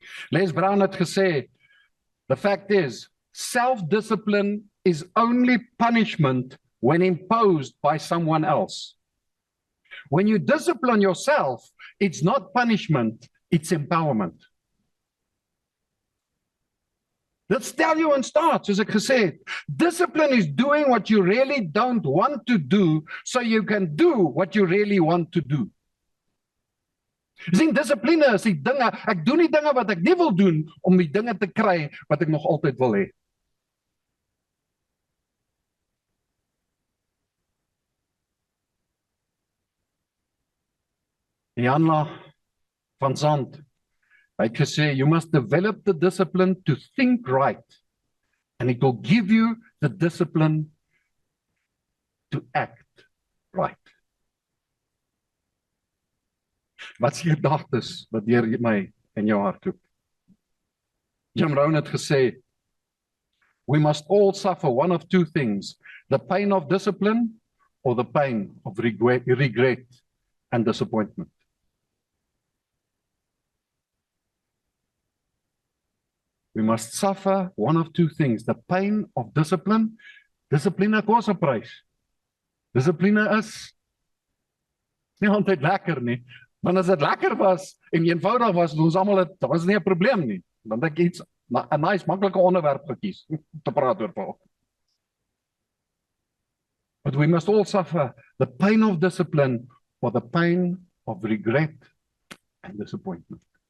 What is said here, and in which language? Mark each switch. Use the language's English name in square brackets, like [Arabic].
[English] Les Brown [Afrikaans] het gesê, [English] the fact is, self-discipline is only punishment when imposed by someone else. When you discipline yourself, it's not punishment, it's empowerment. [Afrikaans] Dit stel jou in staat, soos ek gesê het. [English] Discipline is doing what you really don't want to do, so you can do what you really want to do. [Afrikaans] Sien, dissipline is die dinge, ek doen die dinge wat ek nie wil doen, om die dinge te kry wat ek nog altyd wil hê. [English] Janla van Zandt, [Afrikaans] hy het gesê, [English] you must develop the discipline to think right, and it will give you the discipline to act right. [Afrikaans] Wat is die gedagtes wat deur my en jou hart loop? [English] Jim Rohn [Afrikaans] het gesê, [English] we must all suffer one of two things, the pain of discipline or the pain of regret and disappointment. We must suffer one of two things, the pain of discipline. [Afrikaans] Dissipline kos 'n prys. Dissipline is nie altyd lekker nie. Want as dit lekker was en eenvoudig was, ons almal het, dan was nie 'n probleem nie. Dan het ek iets 'n nice maklike onderwerp gekies te praat oor Paul. [English] But we must all suffer the pain of discipline or the pain of regret and disappointment.